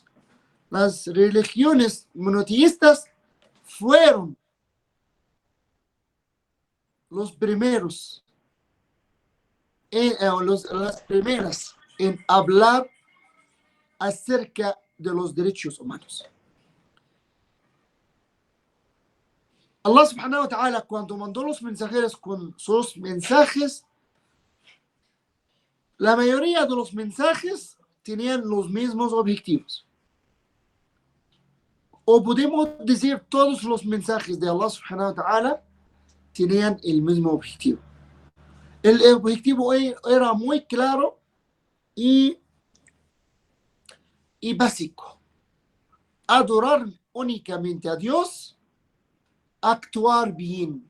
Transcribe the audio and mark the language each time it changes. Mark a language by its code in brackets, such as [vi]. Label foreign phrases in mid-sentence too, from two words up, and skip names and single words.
[es] Las religiones monoteístas fueron los primeros, las primeras en hablar acerca de los derechos humanos. [ar] الله سبحانه وتعالى, [es] cuando mandó los mensajeros con sus mensajes, la mayoría de los mensajes tenían los mismos objetivos. O podemos decir todos los mensajes de [ar] الله سبحانه وتعالى [es] tenían el mismo objetivo. El objetivo era muy claro y básico. Adorar únicamente a Dios, actuar bien.